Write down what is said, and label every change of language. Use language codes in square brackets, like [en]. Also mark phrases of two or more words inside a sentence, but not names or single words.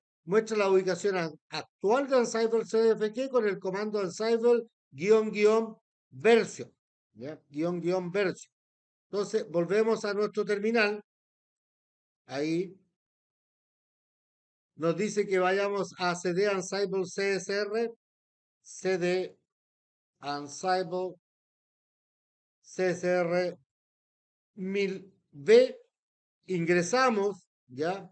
[es] Muestra la ubicación actual de ansible.cfg con el comando ansible-version. ¿Ya? Versión. Entonces, volvemos a nuestro terminal. Ahí nos dice que vayamos a cd ansible csr, cd ansible csr 1000b, ingresamos, ¿ya?